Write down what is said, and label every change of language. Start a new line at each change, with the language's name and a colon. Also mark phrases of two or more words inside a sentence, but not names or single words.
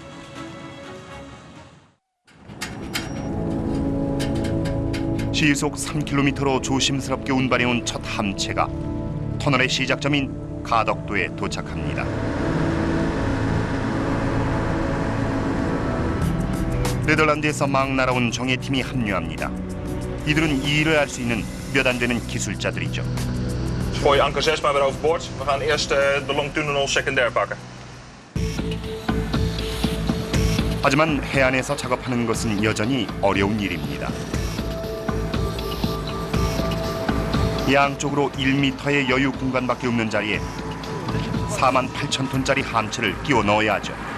Korean: 시속 3km로 조심스럽게 운반해온 첫 함체가 터널의 시작점인 가덕도에 도착합니다. 네덜란드에서 막 날아온 정예팀이 합류합니다. 이들은 이 일을 할 수 있는 몇 안 되는 기술자들이죠.
Dutch: Gooi anker 6 maar weer overboord. We gaan eerst de longtunnel secundair pakken.
Korean: 하지만 해안에서 작업하는 것은 여전히 어려운 일입니다. 양쪽으로 1m의 여유 공간밖에 없는 자리에 48,000톤짜리 함체를 끼워 넣어야 하죠.